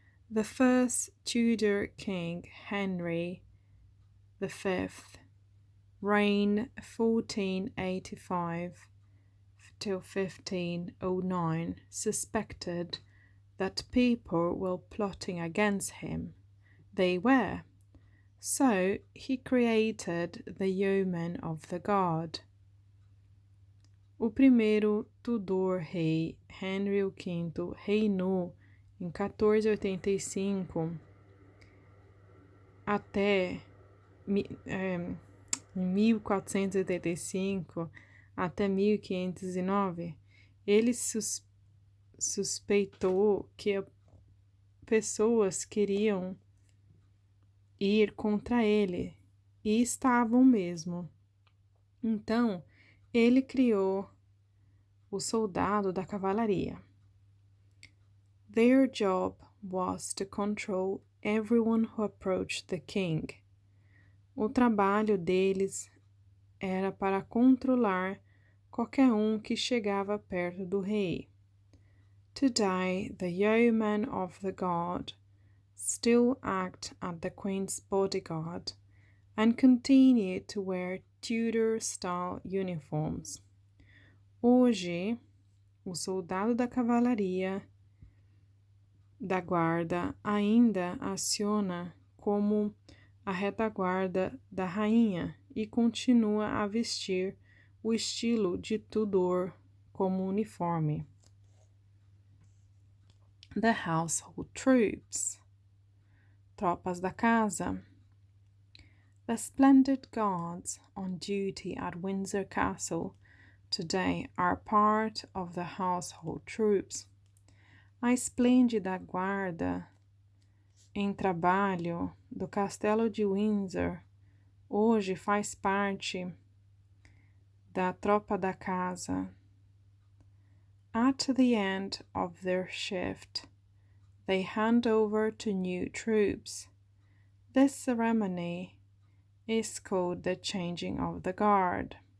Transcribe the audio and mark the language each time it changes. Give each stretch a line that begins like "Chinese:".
English: The first Tudor king, Henry V, reigned 1485 till 1509, suspected that people were plotting against him. They were. So he created the Yeoman of the Guard.
Portuguese: O primeiro Tudor rei, Henry V, reinou em 1485 até em 1485 até 1509. Ele suspeitou que pessoas queriam ir contra ele, e estavam mesmo. Então, ele criou o soldado da cavalaria.
English: Their job was to control everyone who approached the king.
Portuguese: O trabalho deles era para controlar qualquer que chegava perto do rei.
English: Today, the Yeoman of the Guard still act as the Queen's bodyguard and continue to wear Tudor-style uniforms.
Portuguese: Hoje, o soldado da cavalaria da guarda ainda aciona como a retaguarda da rainha e continua a vestir o estilo de Tudor como uniforme.
English: The household troops,
Portuguese: tropas da casa.
English: The splendid guards on duty at Windsor Castle today are part of the household troops.
Portuguese: A esplêndida guarda em trabalho do Castelo de Windsor hoje faz parte da tropa da casa.
English: At the end of their shift, they hand over to new troops. This ceremony is called the changing of the guard.